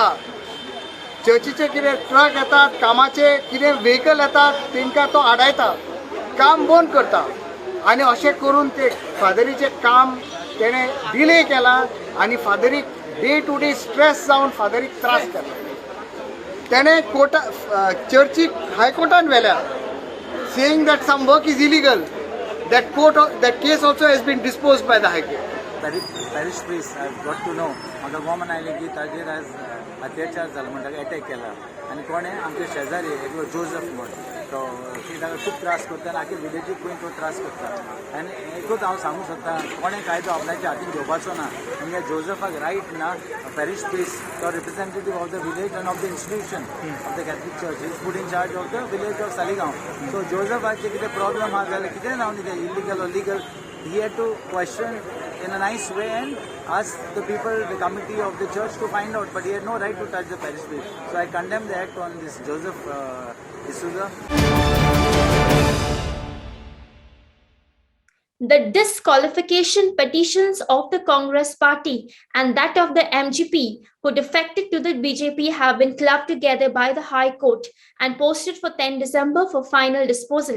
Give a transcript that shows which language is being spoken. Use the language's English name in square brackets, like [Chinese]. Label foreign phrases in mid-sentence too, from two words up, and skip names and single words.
[Konkani] चर्चीचे कितें ट्रक येतात कामाचे कितें व्हेकल येतात तांकां तो आडायता काम बंद करता आनी अशें करून ते फादरीचें काम तेणें डिले केला आनी फादरीक डे टू डे स्ट्रेस जावन फादरीक त्रास केला. तेणें चर्चीक हायकोर्टान व्हेल्या [English] saying that some work is illegal. that case also has been disposed by the High Court. Parish priest, I've got to know. [Konkani] म्हाका गोमन आयलें की ताजेर आज अत्याचार जालो म्हणटा अटॅक केला आनी कोणें आमचे शेजारी एकलो जोझफ म्हणून तो ताका खूब त्रास करता आनी आख्या विलेजीक पळय तो त्रास करता. आनी एकूच हांव सांगूंक सोदतां कोणें कायदो आपल्याच्या हातीन घेवपाचो ना. आनी जोझफाक रायट ना. [English] parish priest the representative of the village and of the institution of the Catholic Church is put in charge of the village of Saligao. [Konkani] सो जोझफाचे कितें प्रॉब्लम आहा जाल्यार कितें जावन [English] illegal or legal he had to question in a nice way and ask the people, the committee of the church to find out, but he had no right to touch the parish priest. So I condemn the act on this Joseph D'Souza. The disqualification petitions of the Congress party and that of the MGP who defected to the BJP have been clubbed together by the High Court and posted for 10 December for final disposal.